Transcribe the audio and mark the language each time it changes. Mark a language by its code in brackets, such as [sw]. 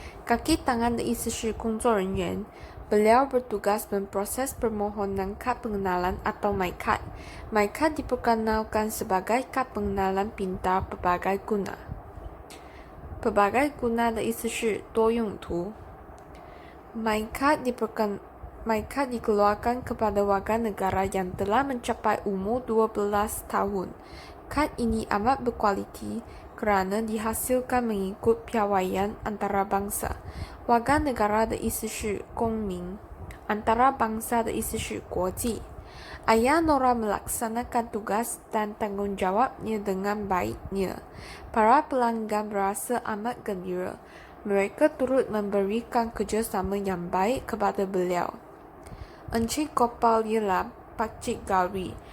[zh] Kaki tangan 的意思是工作人员。 [ms] Beliau bertugas memproses permohonan kad pengenalan atau MyKad. MyKad diperkenalkan sebagai kad pengenalan pintar pelbagai guna. [zh] Pelbagai guna 的意思是多用途。 [ms] MyKad dikeluarkan kepada warga negara yang telah mencapai umur 12 tahun. Kad ini amat berkualiti kerana dihasilkan mengikut piawaian antarabangsa. [zh] Warga negara 的意思是公民。Antarabangsa 的意思是国际。 [ms] Ayah Nora melaksanakan tugas dan tanggungjawabnya dengan baiknya. Para pelanggan berasa amat gembira. Mereka turut memberikan kerjasama yang baik kepada beliau. Encik Gopal ialah Pakcik Gauri.